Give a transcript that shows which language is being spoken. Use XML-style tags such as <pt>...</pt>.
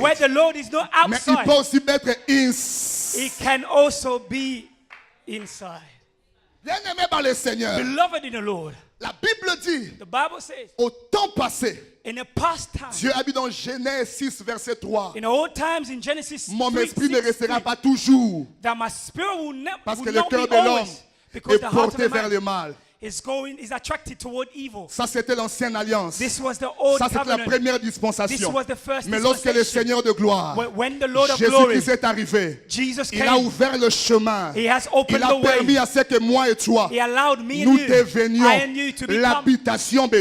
<en>Where the Lord is not</en> <fr>mais il peut</fr> <en>outside.</en> <fr>aussi être inside.</fr> <en>He can also be inside.</en> <fr>Bien-aimé par le Seigneur,</fr> <en>Beloved in the Lord.</en> <fr>la Bible dit,</fr> <en>The Bible says,</en> <fr>au temps passé,</fr> <en>in the past time,</en> <fr>Dieu a dit dans Genèse 6, verset 3,</fr> <en>in the old times in Genesis</en> <fr>mon</fr> <en>3,</en> <fr>esprit ne</fr> <en>6,</en> <fr>restera pas toujours,</fr> <en>that my spirit will,</en> <fr>parce</fr> <en>will</en> <fr>que le</fr> <en>not</en> <fr>cœur</fr> <en>be</en> <fr>de l'homme</fr> <en>always, because</en> <fr>est</fr> <en>the heart of</en> <fr>porté</fr> <en>a</en> <fr>vers</fr> <en>man</en> <fr>le mal.</fr> <en>is attracted toward evil.</en> <fr>Ça, c'était l'ancienne alliance.</fr> <en>This was the old</en> <fr>Ça, c'était la</fr> <en>covenant.</en> <fr>première</fr> <en>This</en> <fr>dispensation.</fr> <en>was the first</en> <fr>Mais lorsque le</fr> <en>dispensation.</en> <fr>Seigneur de gloire,</fr> <en>When the Lord of glory,</en> <fr>Jésus-Christ est arrivé,</fr> <en>Jesus</en> <fr>il a</fr> <en>came,</en> <fr>ouvert le chemin.</fr> <en>He has</en> <fr>Il</fr> <en>opened</en> <fr>a</fr> <en>the</en> <fr>permis</fr> <en>way.</en> <fr>à ce que moi et toi,</fr> <en>He allowed me</en> <fr>nous</fr> <en>and you,</en> <fr>devenions</fr> <en>I and you, to become</en> <fr>l'habitation de</fr>